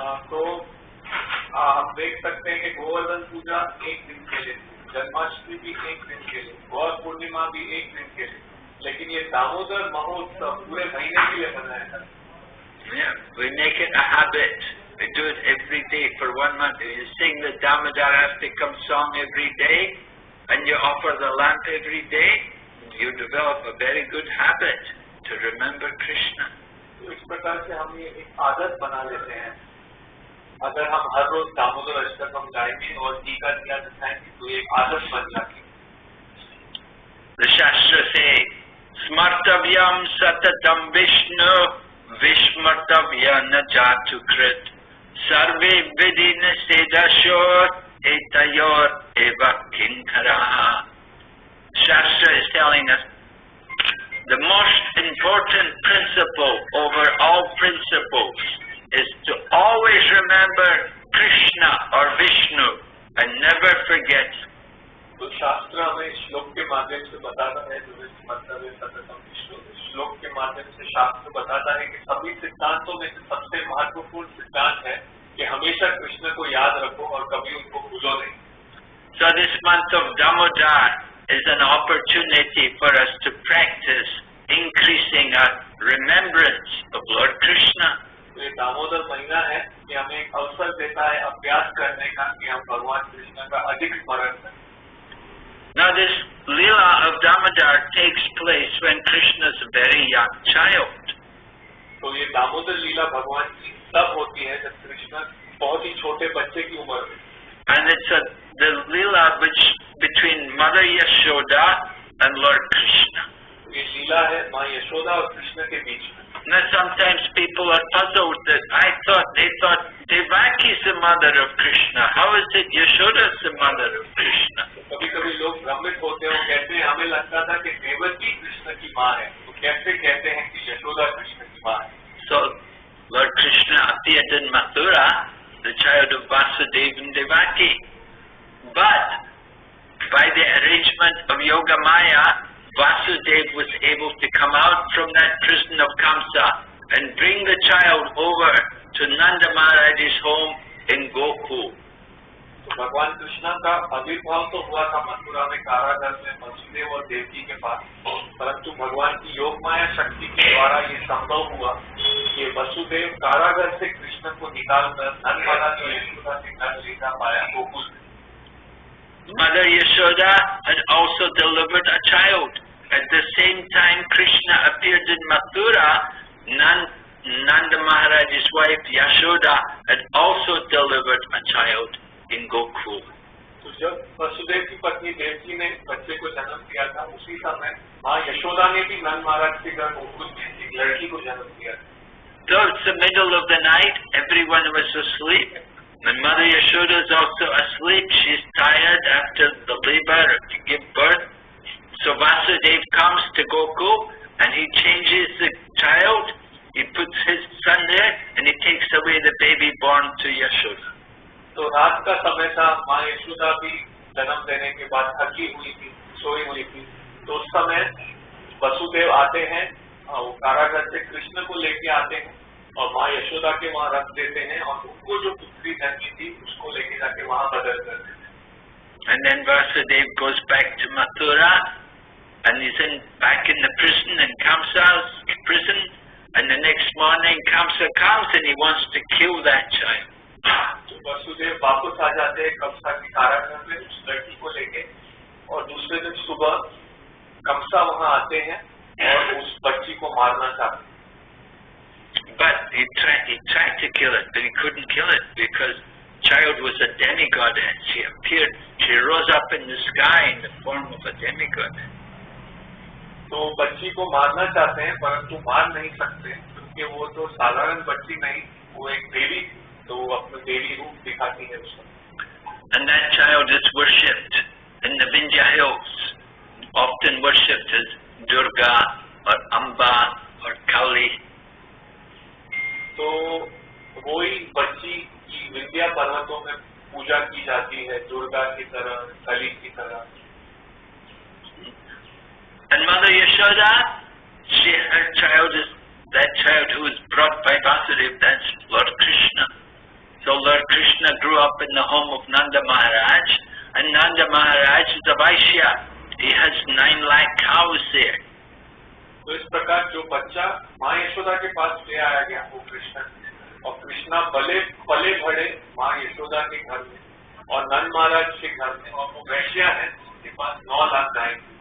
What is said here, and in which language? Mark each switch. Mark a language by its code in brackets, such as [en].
[hi] तो आप देख सकते हैं कि गोवर्धन पूजा एक दिन के लिए, जन्माष्टमी भी एक दिन के लिए, गौर पूर्णिमा भी एक दिन के लिए, लेकिन ये दामोदर महोत्सव पूरे महीने के लिए बनाया है। [en] Yeah, we make it a habit. We do it every day for 1 month. You sing the Damodarastikam song every day, and you offer the lamp every day. You develop a very good habit to remember Krishna. [hi] तो इस प्रकार से हम ये एक आदत बना लेते हैं। अगर हम हर रोज दामोदर अष्टकम गाएंगे और टीका दिया दिखाएंगे तो एक आदत बन जाती है। [en] The Shastra say, [sa] Smartavyam Satatam Vishnu Vishmartavya na Jatu Krit Sarve Vidina Sedashor Etayor Eva Kinkara. [en] Shastra is telling us the most important principle over all principles is to always remember Krishna or Vishnu and never forget. [hi] तो शास्त्र हमें श्लोक के माध्यम से बताता है, जो मतलब है सततम विष्णु। श्लोक के माध्यम से शास्त्र बताता है कि सभी सिद्धांतों में से सबसे महत्वपूर्ण सिद्धांत है कि हमेशा कृष्ण को याद रखो और कभी उनको भूलो नहीं। [en] So this month of Damodar is an opportunity for us to practice increasing our remembrance of Lord Krishna. [hi] तो ये दामोदर महीना है कि हमें एक अवसर देता है अभ्यास करने का कि हम भगवान कृष्ण का अधिक स्मरण करें। [en] Now this Leela of Damodar takes place when Krishna is a very young child. [hi] तो ये दामोदर लीला भगवान की तब होती है जब कृष्ण बहुत ही छोटे बच्चे की उम्र में। [en] And it's the Leela which between Mother Yashoda and Lord Krishna. [hi] ये लीला है माँ यशोदा और कृष्ण के बीच में। [en] Now sometimes people are puzzled that they thought Devaki is the mother of Krishna. How is it Yashoda is the mother of Krishna? [hi] कभी कभी लोग भ्रमित होते हैं, वो कहते हैं हमें लगता था कि देवकी कृष्ण की माँ है, तो कैसे कहते हैं कि यशोदा कृष्ण की माँ है। [en] So Lord Krishna appeared in Mathura, the child of Vasudeva and Devaki. But by the arrangement of Yoga Maya, Vasudeva was able to come out from that prison of Kamsa and bring the child over to Nanda Maharaj's home in Gokul. [hi] तो भगवान कृष्ण का आविर्भाव तो हुआ था मथुरा में कारागार में वसुदेव और देवकी के पास, परंतु भगवान की योग माया शक्ति के द्वारा ये संभव हुआ कि वसुदेव कारागार से कृष्ण को निकालकर नंदमाला की यशोदा के घर ले जा पाया Gokul. [en] Mother Yashoda had also delivered a child. At the same time Krishna appeared in Mathura, Nanda Maharaj's wife Yashoda had also delivered a child in Gokul. [hi] तो जब वसुदेव की पत्नी देवकी ने बच्चे को जन्म दिया था, उसी समय माँ यशोदा ने भी नंद महाराज के घर गोकुल में एक लड़की को जन्म दिया। [en] So it's the middle of the night, everyone was asleep. And Mother Yashoda is also asleep. She's tired after the labor to give birth. So Vasudev comes to Gokul and he changes the child. He puts his son there and he takes away the baby born to Yashoda. [hi] तो रात का समय था, माँ यशोदा भी जन्म देने के बाद थकी हुई थी, सोई हुई थी। तो उस समय वसुदेव आते हैं, वो कारागार से कृष्ण को लेके आते हैं और माँ यशोदा के वहाँ रख देते हैं और उनको जो पुत्री जन्मी थी उसको लेके जाके वहाँ बदल कर देते हैं। [en] And then Vasudev goes back to Mathura and he's back in the prison, in Kamsa's prison. And the next morning Kamsa comes and he wants to kill that child. [hi] तो वसुदेव वापस आ जाते हैं कंसा की कारागार में उस लड़की को लेके, और दूसरे दिन सुबह कंसा वहाँ आते हैं और उस बच्ची को मारना चाहते हैं। [en] But he tried to kill it, but he couldn't kill it because child was a demigod. She rose up in the sky in the form of a demigod. [hi] तो बच्ची को मारना चाहते हैं परंतु मार नहीं सकते, क्योंकि वो तो साधारण बच्ची नहीं, वो एक देवी देवी रूप दिखाती है उसका। [en] And that child is worshipped in the Vindhya hills, often worshipped as Durga or Amba or Kali. [hi] तो वही बच्ची की विंध्या पर्वतों में पूजा की जाती है, दुर्गा की तरह, कली की तरह। [en] And Mother Yashoda, her child is that child who was brought by Vasudeva, that's Lord Krishna. So Lord Krishna grew up in the home of Nanda Maharaj, and Nanda Maharaj is a Vaishya. He has 9 lakh cows there. [hi] तो इस प्रकार जो बच्चा माँ यशोदा के पास ले आया गया वो कृष्ण, और कृष्णा पले बड़े माँ यशोदा के घर में और नंद महाराज के घर में, और वो वैश्या है उसके पास 9 लाख गाय।